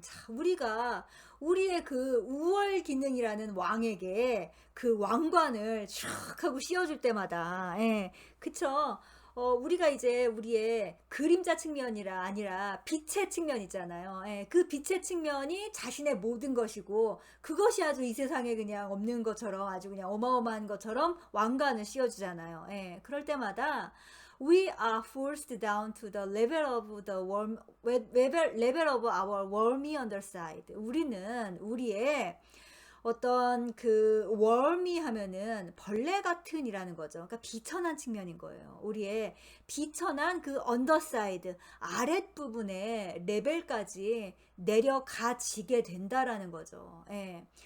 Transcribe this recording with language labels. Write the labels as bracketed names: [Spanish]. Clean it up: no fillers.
[Korean] 자, 우리가 우리의 그 우월 기능이라는 왕에게 그 왕관을 촥 하고 씌워줄 때마다, 예, 그쵸? 우리가 이제 우리의 그림자 측면이라 아니라 빛의 측면 있잖아요. 예, 그 빛의 측면이 자신의 모든 것이고 그것이 아주 이 세상에 그냥 없는 것처럼 아주 그냥 어마어마한 것처럼 왕관을 씌워주잖아요. 예, 그럴 때마다 [English] we are forced down to the level of the worm, level of our wormy underside. [Korean] 우리는 우리의 어떤 그 wormy 하면은 벌레 같은이라는 거죠. 그러니까 비천한 측면인 거예요. 우리의 비천한 그 underside 아랫부분의 레벨까지 내려가지게 된다라는 거죠. 예.